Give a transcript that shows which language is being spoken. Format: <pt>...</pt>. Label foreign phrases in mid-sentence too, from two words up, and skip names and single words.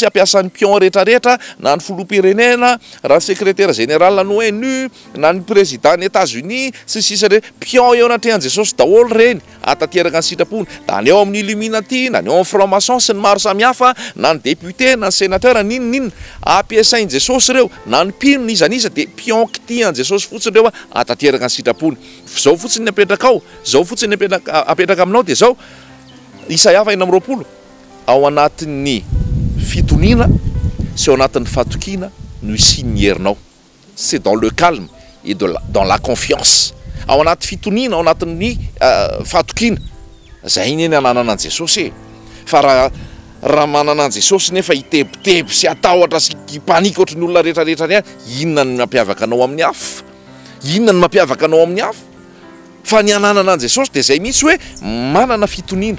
<mg>ampiasan'ny pion rehetrarehetra, na ny filoham-pirenena, raha</mg> <fr>secrétaire général</fr> <mg>ny ONU, na ny président ny États-Unis, sy sisa re pion eo anatrehan Jesosy daholo reny, atateraka ny sitrapony, da ny eo amin'ny Illuminati, na ny eo amin'ny franc-maçon sy ny maro samihafa, na ny député, na ny sénateur, ninonina, ampiasainy Jesosy reo, na ny mpino nizanisa, dia pion kitihan Jesosy fotsiny reo atateraka ny sitrapony. Zao fotsiny apetraka ao, zao fotsiny apetraka aminao dia zao, Isaia 4:20, ao anatin'ny fitonina sy ao anatin'ny fatokina no isiany ny herinao.</mg> <fr>C'est dans le calme et dans la confiance.</fr> <mg>Ao anaty fitonina, ao anatin'ny fatokina, zay iny ananana an Jesosy. Fa raha manana an Jesosy nefa hitebiteby sy atahotra sy panika ohatry ny olona rehetrarehetra any, inona ny mampiavaka anao amin'ny hafa? Inona ny mampiavaka anao amin'ny hafa? Fa ny ananana an Jesosy dia zay mihitsy hoe manana fitonina.</mg>